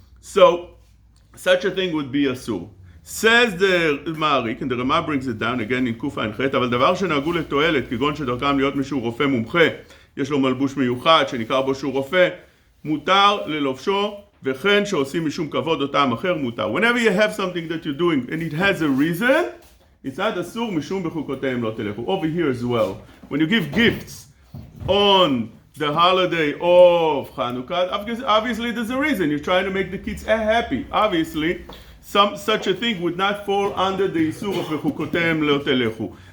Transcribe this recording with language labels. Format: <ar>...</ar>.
<en>So such a thing would be asur. Says the Ma'arik, and the Rama brings it down again in Kufa and Chet,</en> <he>אבל דבר שנהגו לתועלת, כגון שדרכם להיות משהו רופא מומחה, יש לו מלבוש מיוחד שנקרא בו שהוא רופא, מותר ללובשו, וכן שעושים משום כבוד או טעם אחר מותר.</he> <en>Whenever you have something that you're doing and it has a reason, it's not</en> <he>אסור משום בחוקותיהם לא תלכו.</he> <en>Over here as well, when you give gifts on the holiday of Chanuka, obviously there's a reason. You're trying to make the kids happy. Obviously, such a thing would not fall under the Isur of Vechukotem Lo Telechu.</en>